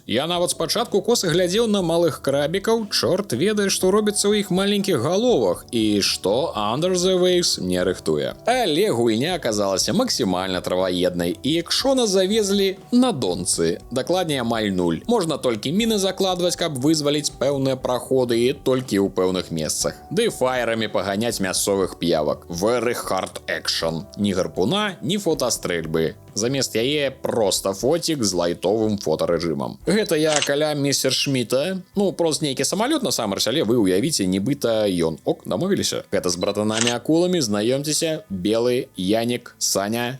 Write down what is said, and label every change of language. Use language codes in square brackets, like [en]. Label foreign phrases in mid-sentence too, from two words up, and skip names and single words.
[be] Я нават спачатку коса глядзеў на малых крабікаў, чорт ведае, што робіцца ў іх маленькіх галовах і што Under the Waves не рыхтуе. Але гульня аказалася максімальна траваеднай, і экшона завезлі на донцы. Дакладней, амаль 0. Можна толькі міны закладваць, каб вызваліць пэўныя праходы, і толькі ў пэўных месцах. Ды фаерамі паганяць мясцовых п'явак. [en] Very hard action. [be] Ні гарпуна, ні фотастрэльбы. Замест яе проста фотик з лайтовым фотарэжымам. Гэта я каля містер Шміта. Ну, прост нейкі самалёт насамрэч, але вы ўявіце, нібыта ён. Ок, дамовіліся. Гэта з братанамі-акуламі, знаёмцеся. Белы, Янік, Саня.